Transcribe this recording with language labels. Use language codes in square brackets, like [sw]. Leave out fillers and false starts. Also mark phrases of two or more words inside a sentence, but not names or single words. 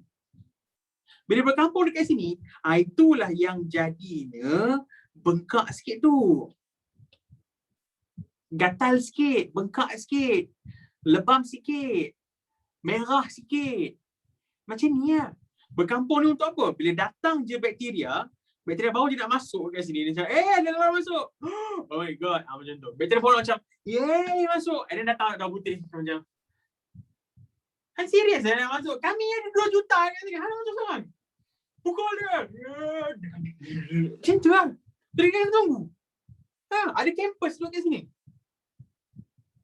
[ms] Bila berkampung dekat sini, itulah yang jadinya bengkak sikit tu. Gatal sikit, bengkak sikit, lebam sikit, merah sikit. Macam ni lah. Berkampung ni untuk apa? Bila datang je bakteria baru je nak masuk kat sini. Dia macam, ada orang masuk. [en] Oh my god. [ms] Macam tu. Bakteria baru macam, masuk. [en] And then [ms] datang dah putih. Macam, serius nak masuk? Kami ada 2 juta kat sini. Mana masuk seorang? Pukul dia. Macam tu lah. Teringat tunggu. Ada campus duduk kat sini.